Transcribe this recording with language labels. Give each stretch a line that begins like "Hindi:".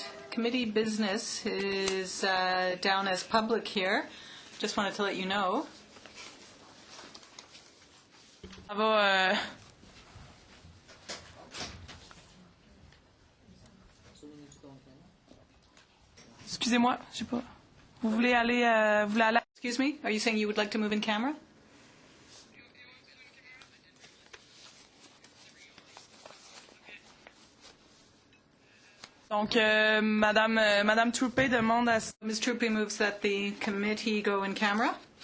English: Committee business is down as public here. Just wanted to let you know.
French: Ça va, Excusez-moi, je sais pas. Vous voulez aller,
English: Excuse me, are you saying you would like to move in camera?
French: Donc, Madame Troupé demande à...
English: Ms. Troopy moves that the committee go in camera.